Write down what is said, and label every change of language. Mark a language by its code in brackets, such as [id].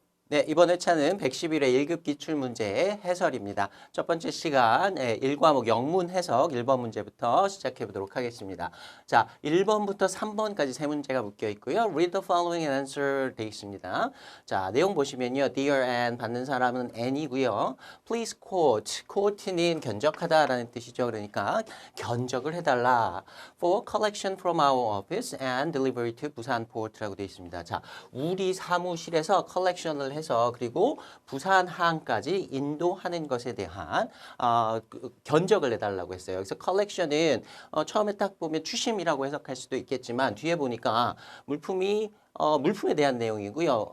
[ko] 네, 이번 회차는 111회 1급 기출문제의 해설입니다. 첫 번째 시간 1과목 영문 해석 1번 문제부터 시작해 보도록 하겠습니다. 자, 1번부터 3번까지 세 문제가 묶여 있고요. [en] Read the following and answer [ko] 돼 있습니다. 자, 내용 보시면요. [en] Dear Anne [ko] 받는 사람은 Anne이고요. [en] Please quote. [ko] quote는 견적하다라는 뜻이죠. 그러니까 견적을 해달라. [en] For collection from our office and delivery to 부산 port라고 [ko] 돼 있습니다. 자, 우리 사무실에서 컬렉션을 해서 그리고 부산항까지 인도하는 것에 대한 견적을 내달라고 했어요. 그래서 컬렉션은 처음에 딱 보면 추심이라고 해석할 수도 있겠지만 뒤에 보니까 물품에 대한 내용이고요.